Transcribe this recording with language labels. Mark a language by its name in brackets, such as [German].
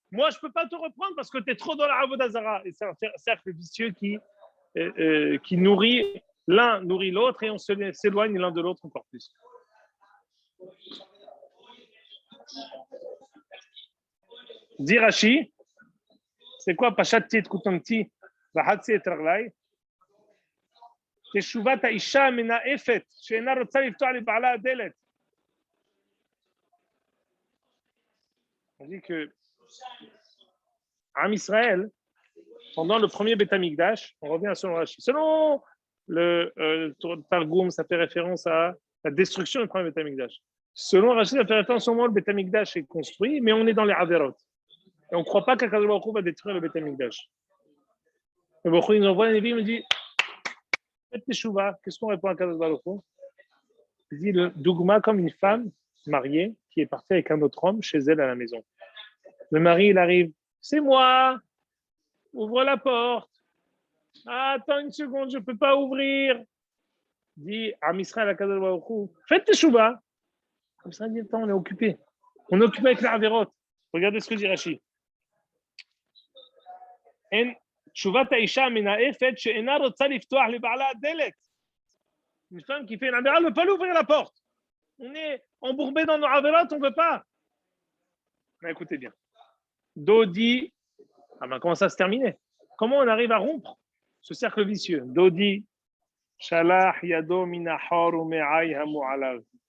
[French] Moi, je ne peux pas te reprendre parce que tu es trop dans la Avodah Zara. Et c'est un cercle vicieux qui nourrit, l'un nourrit l'autre et on s'éloigne l'un de l'autre encore plus. Dit Rashi, c'est quoi Pashati et Kutanti, Vahatsi et Raglai? [Hebrew] תשובת האישה המנאפת שאינה רוצה לפתוח לבעלה הדלת. [French] On dit que Am Israël, pendant le premier Beth Amikdash, on revient à selon Rashi. Selon le Targum, ça fait référence à la destruction du premier Beth Amikdash. Selon Rashi, ça fait référence au moment où le Beth Amikdash est construit, mais on est dans les Averot. Et on ne croit pas qu'Akadosh Baruch Hu va détruire le Beth Amikdash. Le Baruch Hu nous envoie un Nevi, il me dit faites teshuva. Qu'est-ce qu'on répond à Kadosh Baruch Hu? Il dit le dougma comme une femme mariée qui est partie avec un autre homme chez elle à la maison. Le mari, il arrive. C'est moi. Ouvre la porte. Ah, attends une seconde, je ne peux pas ouvrir. Dit Am Israël à Kadosh Baruch Hu, faites teshuva. Comme ça, il dit attends, on est occupé. On est occupé avec la Averot. Regardez ce que dit Rashi. [Hebrew] תשובת האישה המנאפת שאינה רוצה לפתוח לבעלה הדלת. [French] Une femme qui fait une avéra ne peut pas l'ouvrir la porte. On est embourbé dans nos avérotes, on ne veut pas. Mais écoutez bien. Dodi, comment ça se termine? Comment on arrive à rompre ce cercle vicieux? [Hebrew] Dodi, shalach yado minahor ou me'ay hamu alav.